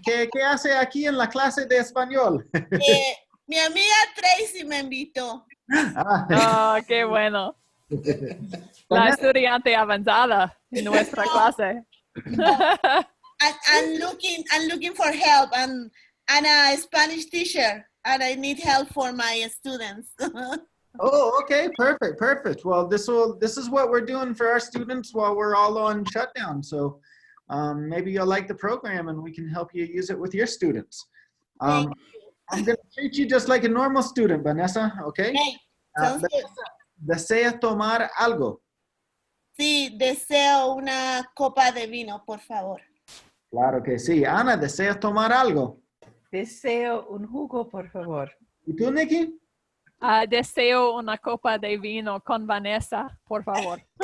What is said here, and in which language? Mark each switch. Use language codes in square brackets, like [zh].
[es] ¿Qué hace aquí en la clase de español? Mi amiga Tracy me invitó. Oh, qué bueno. La estudiante avanzada en nuestra clase. [en] I'm looking for help. I'm a Spanish teacher and I need help for my students. Oh, okay, perfect. Well, this is what we're doing for our students while we're all on shutdown. So maybe you'll like the program and we can help you use it with your students. I'm going to treat you just like a normal student, Vanessa, okay? Hey, sounds good. [es] ¿Desea tomar algo? Sí, deseo una copa de vino, por favor. Claro que sí. Ana, ¿deseas tomar algo? Deseo un jugo, por favor. ¿Y tú, Nikki? Deseo una copa de vino con Vanessa, por favor.